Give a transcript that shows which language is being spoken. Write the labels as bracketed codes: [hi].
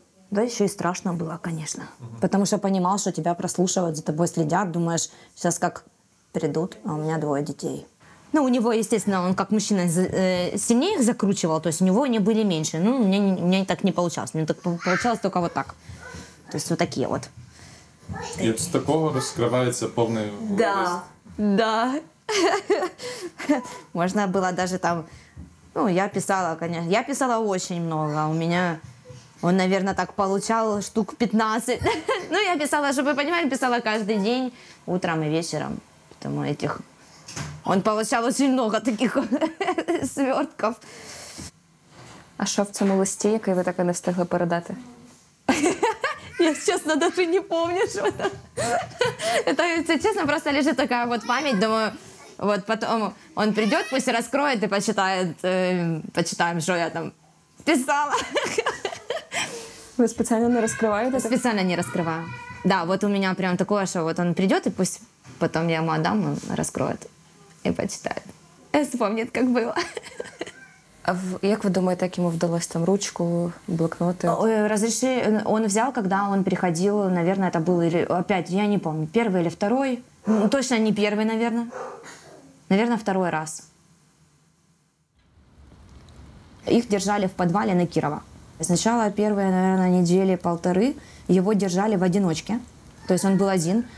[ru] Да, еще и страшно было, конечно. Потому что понимал, что тебя прослушивают, за тобой следят, думаешь, сейчас как придут, а у меня 2 детей. Ну, у него, естественно, он как мужчина сильнее их закручивал, то есть у него они были меньше. Ну, у меня так не получалось. У меня так получалось только вот так. То есть вот такие вот. [uk] І з такого розкривається повний лист. [ru] Да. Можно было даже там... Ну, я писала, конечно. Я писала очень много. У меня... Он, наверное, так получал штук 15. Ну, я писала, чтобы вы понимали, писала каждый день, утром и вечером. Поэтому этих... Он получал очень много таких свертков. [uk] А що в цьому листі, який ви так і не встигли передати? [ru] Я, честно, даже не помню, что это. Это, честно, просто лежит такая вот память. Думаю, вот потом он придет, пусть раскроет и почитает, почитаем, что я там писала. [uk] Ви спеціально не розкриваєте? [ru] Специально не раскрываю. Да, вот у меня прям такое, что вот он придет, и пусть потом я ему отдам, он раскроет и почитает. И вспомнит, как было. [uk] А як ви думаєте, як йому вдалося там ручку, блокноти? [ru] Он взял, когда он приходил, наверное, это был опять, я не помню, 1 или 2. Ну, точно не 1, наверное. Наверное, 2 раз. Их держали в подвале на Кирова. Сначала первые, наверное, недели 1,5 его держали в одиночке. То есть он был один.